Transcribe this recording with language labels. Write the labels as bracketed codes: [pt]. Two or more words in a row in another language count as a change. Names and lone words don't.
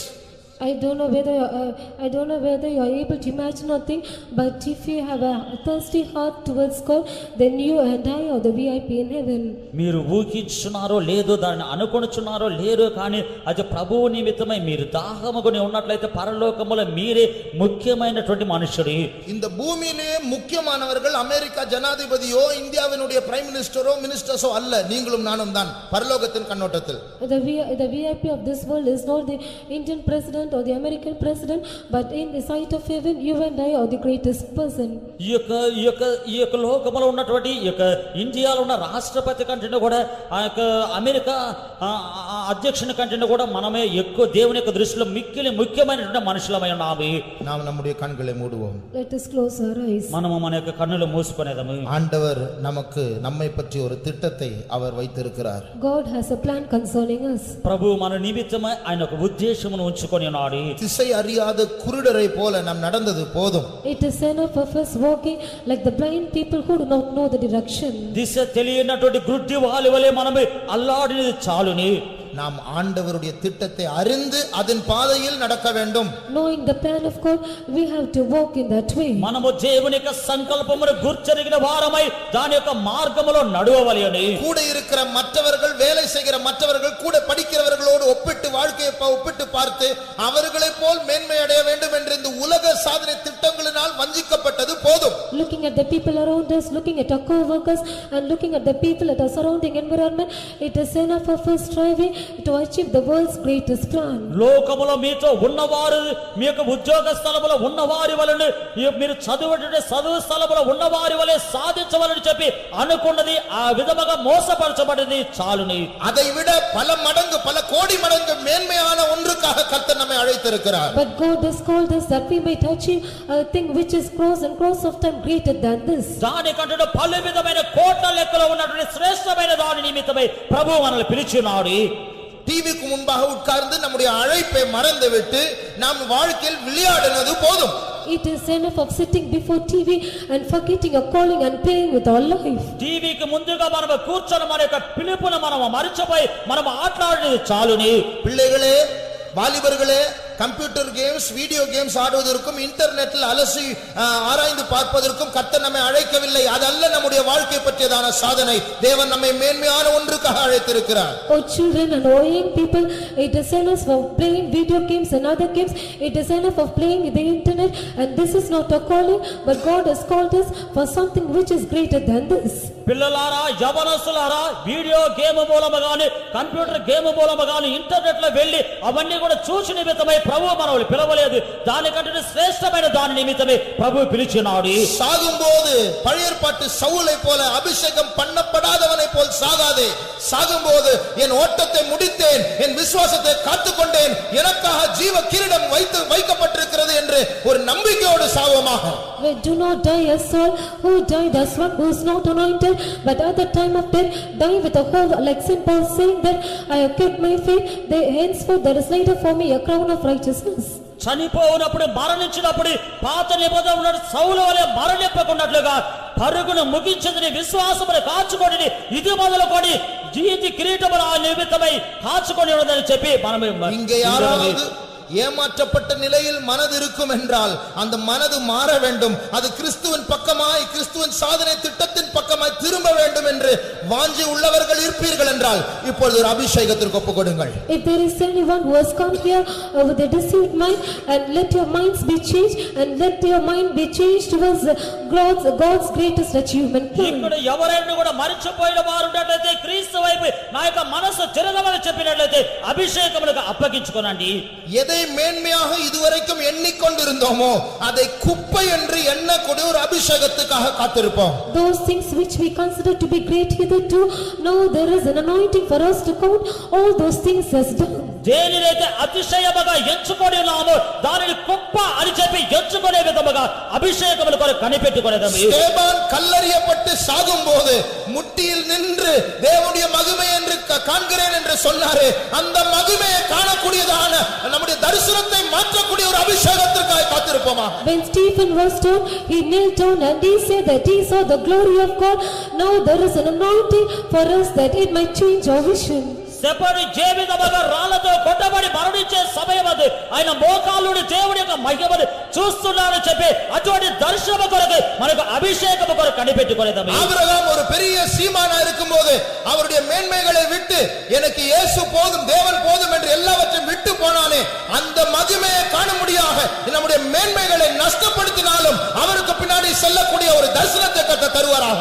[en] I don't know whether you are able to imagine or think, but if you have a thirsty heart towards God, then you and I are the VIP in heaven. [te] మీరు ఊహించున్నారో లేదో, దాన్ని అనుకొనుచున్నారో లేదో, కానీ అది ప్రభువు నిమిత్తమై మీరు దాహముకొని ఉన్నట్లయితే పరలోకములో మీరే ముఖ్యమైనటువంటి మనుషుడు. [ta] இந்த பூமியிலே முக்கியமானவர்கள் அமெரிக்கா ஜனாதிபதியோ இந்தியாவினுடைய [en] prime minister [ta] மினிஸ்டர்ஸோ அல்ல, நீங்களும் நானும் தான் பரலோகத்தின் கண்ணோட்டத்தில். [en] The VIP of this world is not the Indian president or the American president, but in the sight of heaven, you and I are the greatest person. [te] ఈ యొక్క లోకములో ఉన్నటువంటి ఈ యొక్క ఇండియాలో ఉన్న రాష్ట్రపతి కంటే కూడా ఆ యొక్క అమెరికా అధ్యక్షుని కంటే కూడా మనమే ఎక్కువ దేవుని యొక్క దృష్టిలో మిక్కిలి ముఖ్యమైనటువంటి మనుషులమై ఉన్నాము. [ta] நாம் நம்முடைய கண்களை மூடுவோம். [en] Let us close our eyes. [te] మనము మన యొక్క కన్నులు మూసుకునేదము. [ta] ஆண்டவர் நமக்கு நம்மை பற்றி ஒரு திட்டத்தை அவர் வைத்திருக்கிறார். [en] God has a plan concerning us. [te] ప్రభు మన నిమిత్తమై ఆయన ఒక ఉద్దేశమును ఉంచుకొని ఉన్నాడు. [ta] திசை அறியாத குருடரை போல நாம் நடந்தது போதும். [en] It is enough of us walking like the blind people who do not know the direction. [te] దిశ తెలియనటువంటి గుడ్డి వాలి వలె మనమే అల్లాడినది చాలుని. [ta] நாம் ஆண்டவருடைய திட்டத்தை அறிந்து அதன் பாதையில் நடக்க வேண்டும். [en] Knowing the plan of God, we have to walk in that way. [te] మనము దేవుని యొక్క సంకల్పమును గుర్చెరిగిన వారమై దాని యొక్క మార్గములో నడవవలెను. [ta] கூட இருக்கிற மற்றவர்கள், வேலை செய்கிற மற்றவர்கள், கூட படிக்கிறவர்களோடு ஒப்பிட்டு வாழ்க்கையை ஒப்பிட்டு பார்த்து அவர்களை போல் மேன்மை அடைய வேண்டும் என்ற இந்த உலக சாதனை திட்டங்களினால் வஞ்சிக்கப்பட்டது போதும். [en] Looking at the people around us, looking at our co-workers and looking at the people at our surrounding environment, it is enough of us striving to achieve the world's greatest plan. [te] లోకములో మీతో ఉన్నవారు, మీ యొక్క ఉద్యోగ స్థలములో ఉన్నవారి వలె, మీరు చదువుటే చదువు స్థలములో ఉన్నవారి వలె సాధించవలని చెప్పి అనుకున్నది ఆ విధముగా మోసపరచబడింది చాలుని. [ta] அதை விட பல மடங்கு, பல கோடி மடங்கு மேன்மையான ஒன்றுக்காக கர்த்தர் நம்மை அழைத்திருக்கிறார். [en] But God has called us that we might achieve a thing which is cross and cross of time greater than this. [te] దానికంటే పలు విధమైన కోట్ల లెక్కలో ఉన్నటువంటి శ్రేష్టమైన దాని నిమిత్తమై ప్రభువు మనల్ని పిలిచినాడు. [ta] டிவிக்கு முன்பாக உட்கார்ந்து நம்முடைய அழைப்பை மறந்துவிட்டு நாம் வாழ்க்கையில் விளையாடினது போதும். [en] It is enough of sitting before TV and forgetting a calling and playing with our life. [te] టీవీకి ముందుగా మనం కూర్చొని మన యొక్క పిలుపును మనం మరిచిపోయి మనం ఆటలాడేది చాలుని. [ta] பிள்ளைகளே, வாலிபர்களே, [en] computer games video games [ta] ஆடுவதற்கும் இன்டர்நெட்டில் அலசி ஆராய்ந்து பார்ப்பதற்கும் கர்த்தர் நம்மை அழைக்கவில்லை. அதல்ல நம்முடைய வாழ்க்கை பற்றியதான சாதனை. தேவன் நம்மை மேன்மையான ஒன்றுக்காக அழைத்திருக்கிறார். [en] Oh children and oh young people, it is enough of playing video games and other games. It is enough of playing the internet, and this is not a calling, but God has called us for something which is greater than this. [te] పిల్లలారా యవనస్తులారా [en] video game [te] మూలముగాని [en] computer game [te] మూలముగాని ఇంటర్నెట్ లో వెళ్లి అవన్నీ కూడా చూసి నిమిత్తమై ప్రభువు మనల్ని పిలవలేదు. దానికంటే శ్రేష్టమైన దాని నిమిత్తమే ప్రభువు పిలిచినాడు. [ta] சாகும்போது பழைய ஏற்பாட்டு சவுலை போல அபிஷேகம் பண்ணப்படாதவனை போல் சாகாதே. சாகும்போது என் ஓட்டத்தை முடித்தேன், என் விசுவாசத்தை காத்துக்கொண்டேன், எனக்காக ஜீவ கிரீடம் வைக்கப்பட்டிருக்கிறது என்று ஒரு நம்பிக்கையோடு சாவோமாக. [en] Do not die as Saul, who died as one who is not anointed, but at the time of death die with a whole, like Saint Paul saying that I have kept my faith, henceforth there is laid up for me a crown of righteousness. [te] చనిపోయినప్పుడు మరణించినప్పుడు పాత నిబంధన సౌలు వలె మరణింపకున్నట్లుగా పరుగును ముగించదని విశ్వాసమును కాచుకొని ఇది మొదలుకొని జీవిత కిరీటముల నిమిత్తమై కాచుకొని ఉన్నదని చెప్పి మనం [ta] இங்கே யாராவது ஏமாற்றப்பட்ட நிலையில் மனது இருக்கும் என்றால் அந்த மனது மாற வேண்டும். அது கிறிஸ்துவின் பக்கமாய், கிறிஸ்துவின் சாதனை திட்டத்தின் பக்கமாய் திரும்ப வேண்டும் என்று வாஞ்சி உள்ளவர்கள் இருப்பீர்கள் என்றால் இப்பொழுது ஒரு அபிஷேகத்திற்கு ஒப்புக்கொடுங்கள். [en] If there is anyone who has come here with a deceived mind, and let your minds be changed, and let your mind be changed towards God's greatest achievement. [te] ఇక్కడ ఎవరైనా కూడా మరిచిపోయిన వారు ఉన్నట్లయితే క్రీస్తు వైపు నా యొక్క మనసు తిరగమని చెప్పినట్లయితే అభిషేకములకు అప్పగించుకోనండి. [ta] எதை மேன்மையாக இதுவரைக்கும் எண்ணிக்கொண்டிருந்தோமோ அதை குப்பை என்று எண்ணக்கூடிய ஒரு அபிஷேகத்துக்காக காத்திருப்போம். [en] Those things which we consider to be great hitherto, now there is an anointing for us to count all those things as done. [te] దేనినైతే అతిశయముగా ఎంచుకొని ఉన్నామో దానిని కుప్ప అని చెప్పి ఎంచుకునే విధముగా అభిషేకముల కొరకు కనిపెట్టుకొనేదము. [ta] ஸ்தேவான் கல்லறியப்பட்டு சாகும்போது முட்டியில் நின்று தேவனுடைய மகிமை என்று காண்கிறேன் என்று சொன்னாரே, அந்த மகிமையை காணக்கூடியதான நம்முடைய தரிசனத்தை மாற்றக்கூடிய ஒரு அபிஷேகத்திற்காக காத்திருப்போமா. [en] When Stephen was stoned, he knelt down and he said that he saw the glory of God. Now there is an anointing for us that it might change our vision. [te] సెపడి జీవితముగా రాళ్లతో కొట్టబడి మరణించే సమయం అది. ఆయన మోకాళ్ళుని దేవుని యొక్క మహిమను చూస్తున్నారని చెప్పి అటువంటి దర్శనము కొరకు మనకు అభిషేకము కొరకు కనిపెట్టుకునేదాము. [ta] ஆபிரகாம் ஒரு பெரிய சீமானா இருக்கும்போது அவருடைய மேன்மைகளை விட்டு எனக்கு இயேசு போதும், தேவன் போதும் என்று எல்லாவற்றையும் விட்டு போனானே, அந்த மகிமையை காண முடியாக நம்முடைய மேன்மைகளை நஷ்டப்படுத்தினாலும் அவருக்கு பின்னாடி செல்லக்கூடிய ஒரு தரிசனத்தை கர்த்தர் தருவாராக.